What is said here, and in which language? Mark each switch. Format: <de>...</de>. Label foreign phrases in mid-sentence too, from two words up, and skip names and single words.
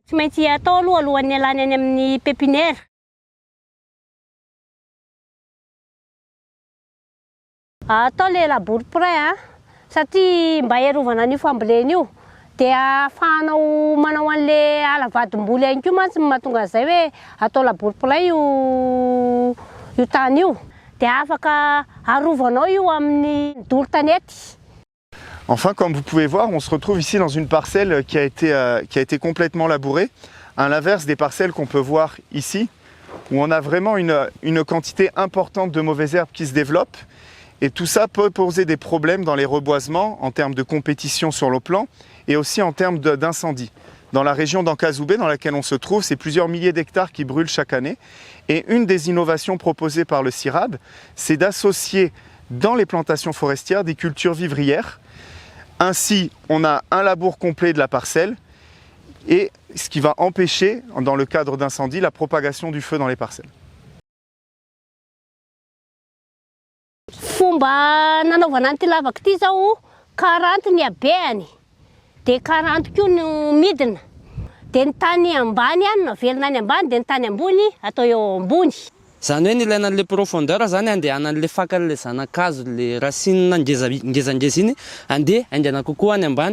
<mg>Tsy maintsy atao aloha alohan'ny alany any amin'ny pépinière. Atao le</mg> <fr>labour prêt</fr> <mg>satria mba iarovana an'io fambolena io. Dia ahafahanao manao an'le alavadim-boly ihany koa mantsy mahatonga an'izay hoe atao</mg> <fr>labour prêt</fr> <mg>io tany io. Dia afaka arovanao io amin'ny dolo-tanety.</mg> <fr>Enfin, comme vous pouvez voir, on se retrouve ici dans une parcelle qui a été complètement labourée, à l'inverse des parcelles qu'on peut voir ici, où on a vraiment une quantité importante de mauvaises herbes qui se développent. Et tout ça peut poser des problèmes dans les reboisements, en termes de compétition sur le plan, et aussi en termes d'incendie. Dans la région d'Ankazoubé, dans laquelle on se trouve, c'est plusieurs milliers d'hectares qui brûlent chaque année. Et une des innovations proposées par le CIRAD, c'est d'associer dans les plantations forestières des cultures vivrières. Ainsi, on a un labour complet de la parcelle, et ce qui va empêcher, dans le cadre d'incendie, la propagation du feu dans les parcelles.</fr> <mg>Fomba nanaovana an'ity lavaka ity zao 40 ny habeany, dia 40 koa no midina. Dia ny tany ambany ihany no avelona any ambany, dia ny tany ambony atao eo ambony. Zany hoe nilaina an'le profondeur zany andehana an'le fakan'le zanakazo, le racine ngezangeza iny andeha aingana kokoa any ambany.</mg>